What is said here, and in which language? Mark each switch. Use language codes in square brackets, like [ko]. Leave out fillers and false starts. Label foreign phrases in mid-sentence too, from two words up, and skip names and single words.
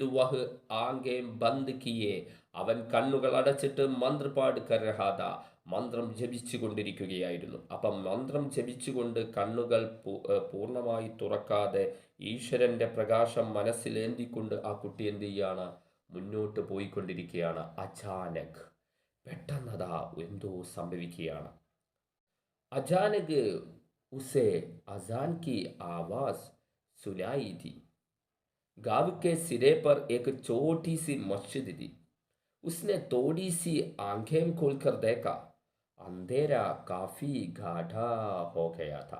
[hi] वह आँखें बंद किए, [ml] അവൻ കണ്ണുകൾ അടച്ചിട്ട് [hi] मंत्रपाठ कर रहा था, [ml] മന്ത്രം ജപിച്ചു കൊണ്ടിരിക്കുകയായിരുന്നു. അപ്പം മന്ത്രം ജപിച്ചുകൊണ്ട് കണ്ണുകൾ പൂർണ്ണമായി തുറക്കാതെ ഈശ്വരന്റെ പ്രകാശം മനസ്സിൽ ഏന്തിക്കൊണ്ട് ആ കുട്ടി എന്ത് ചെയ്യാണ്? മുന്നോട്ട് പോയിക്കൊണ്ടിരിക്കുകയാണ്. അചാനക്, പെട്ടെന്നതാ എന്തോ സംഭവിക്കുകയാണ്. [hi] अचानक उसे अजान की आवाज सुनाई थी. गांव के सिरे पर एक छोटी सी मस्जिद थी. उसने थोड़ी सी आंखें खोलकर देखा. अंधेरा काफी गाढ़ा हो गया था.